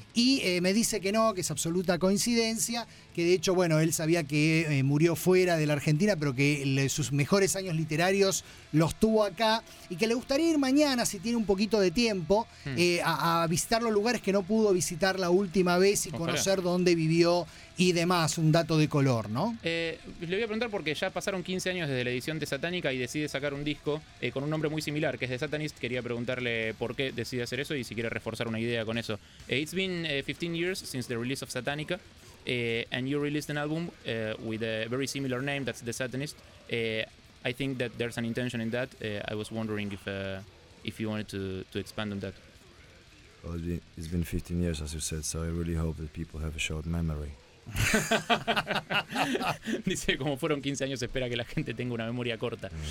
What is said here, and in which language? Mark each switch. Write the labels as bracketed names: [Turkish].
[Spanish] Y me dice que no, que es absoluta coincidencia, que de hecho, bueno, él sabía que murió fuera de la Argentina, pero que sus mejores años literarios los tuvo acá y que le gustaría ir mañana, si tiene un poquito de tiempo, a visitar los lugares que no pudo visitar la última vez y conocer dónde vivió y demás, un dato de color, ¿no? Le voy a preguntar porque ya pasaron 15 años desde la edición de Satánica y decide sacar un disco con un nombre muy similar, que es The Satanist. Quería preguntarle por qué decide hacer eso y si quiere reforzar una idea con eso. [English] It's been 15 years since the release of Satánica. And you released an album with a very similar name, that's The Satanist. I think that there's an intention in that. I was wondering if you wanted to expand on that. Well, it's been 15 years, as you said, so I really hope that people have a short memory. [Spanish] Dice, como fueron 15 años, espera que la gente tenga una memoria corta.